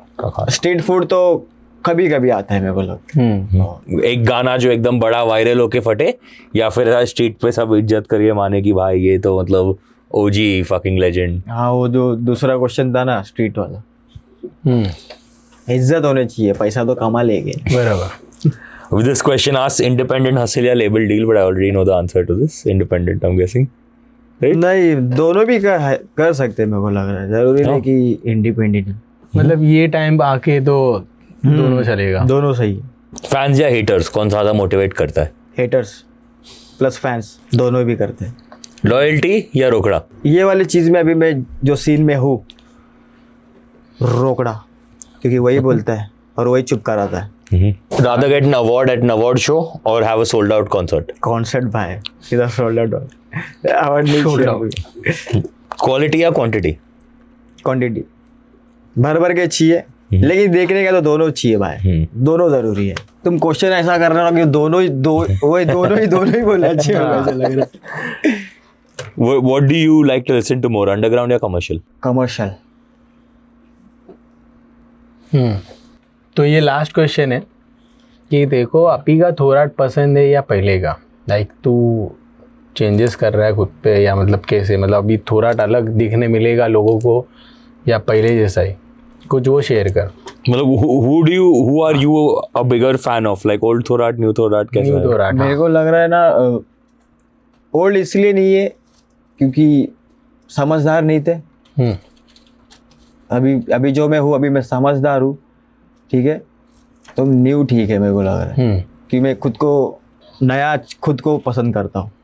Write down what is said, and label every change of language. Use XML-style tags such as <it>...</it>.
<hi>Street food तो कभी कभी आता है मेरे को लगता. एक गाना जो एकदम बड़ा वायरल होके फटे, या फिर ऐसा स्ट्रीट पे सब इज्जत करिए माने कि भाई ये तो मतलब ओजी</hi> <en>Fucking legend.</en> <hi>हाँ, वो जो दूसरा क्वेश्चन था ना स्ट्रीट वाला. इज्जत होनी चाहिए, पैसा तो कमा लेंगे. बराबर.</hi> <en>With this question asks independent hustle</en> <hi>या</hi> <en>label deal, but I already know the answer to this. Independent, I'm guessing. Right?</en> <hi>नहीं, दोनों भी कर सकते हैं मेरे को लग रहा है. जरूरी नहीं कि इंडिपेंडेंट. मतलब ये टाइम आके तो दोनों चलेगा. दोनों सही है. फैंस या हेटर्स, कौन सा ज्यादा मोटिवेट करता है? हेटर्स प्लस फैंस दोनों भी करते हैं. लॉयल्टी या रोकड़ा? ये वाली चीज में अभी मैं जो सीन में हूँ, रोकड़ा. क्योंकि वही बोलता है और वही चुप कराता है.</hi> <en>Rather get an award at an award show or have a sold out concert?</en> <hi>Concert भाई, सीधा सोल्ड आउट. अवार्ड नहीं चाहिए. क्वालिटी या क्वांटिटी? क्वांटिटी भर के चाहिए, लेकिन देखने का तो दोनों चाहिए भाई. दोनों जरूरी है. तुम क्वेश्चन ऐसा कर रहे हो कि दोनों ही बोलना चाहिए. ऐसा लग रहा है.</hi> <en>What do you like to listen to more, underground</en> <hi>या</hi> <en>commercial?</en> <hi>कमर्शियल. तो ये लास्ट क्वेश्चन है कि देखो अभी का थोड़ा पसंद है या पहले का. लाइक तू चेंजेस कर रहा है खुद पे, या मतलब कैसे, मतलब अभी थोड़ा अलग दिखने मिलेगा लोगों को या पहले जैसा ही, कुछ वो शेयर कर. मतलब</hi> <en>who are you a bigger fan of, like old Thorat, new Thorat,</en> <hi>कैसा न्यू है? तो रहा मेरे को लग रहा है ना, ओल्ड इसलिए नहीं है क्योंकि समझदार नहीं थे. अभी जो मैं हूँ, अभी मैं समझदार हूँ. ठीक है, तो न्यू ठीक है मेरे को लग रहा है. कि मैं खुद को पसंद करता हूँ.</hi>